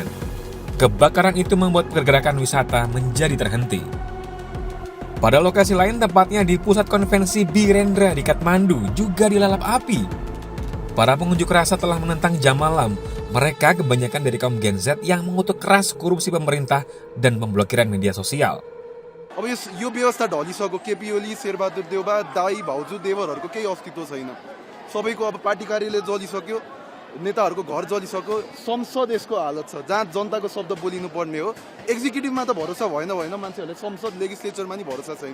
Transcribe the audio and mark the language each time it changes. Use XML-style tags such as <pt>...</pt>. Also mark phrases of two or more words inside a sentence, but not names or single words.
<id>Kebakaran itu membuat pergerakan wisata menjadi terhenti. Pada lokasi lain, tepatnya di pusat konvensi Birendra di Kathmandu, juga dilalap api. Para pengunjuk rasa telah menentang jam malam. Mereka kebanyakan dari kaum Gen Z yang mengutuk keras korupsi pemerintah dan pemblokiran media sosial.</id> <ne>अब यो व्यवस्था ढलिसक्यो। केपी ओली, शेरबहादुर देउबा, दाई भाउजू देवरहरूको केही अस्तित्व छैन। सबैको अब पार्टी कार्यालय जलिसक्यो, नेताहरूको घर जलिसक्यो। संसद यसको हालत छ जहाँ जनताको शब्द बोलिनु पर्ने हो। एक्जिक्युटिभमा त भरोसा भएन मान्छेहरूले, संसद लेजिस्लेचरमा नि भरोसा छैन।</ne>